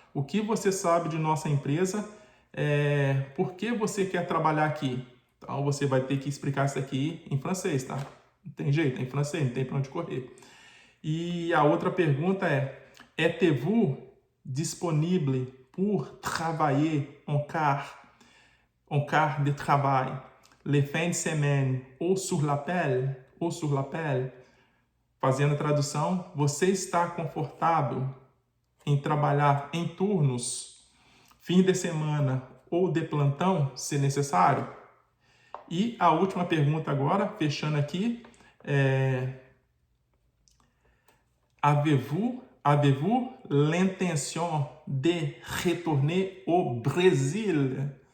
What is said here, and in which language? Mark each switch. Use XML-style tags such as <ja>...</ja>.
<pt>O que você sabe de nossa empresa? Por que você quer trabalhar aqui? Então, você vai ter que explicar isso aqui em francês, tá? Não tem jeito, é em francês, não tem para onde correr. E a outra pergunta</pt> <fr>êtes-vous disponible pour travailler en quart de travail, les fins de semaine ou sur l'appel?</fr> <pt>Fazendo a tradução: você está confortável em trabalhar em turnos, fim de semana ou de plantão, se necessário? E a última pergunta agora, fechando aqui,</pt> <fr>avez-vous l'intention de retourner au Brésil?</fr>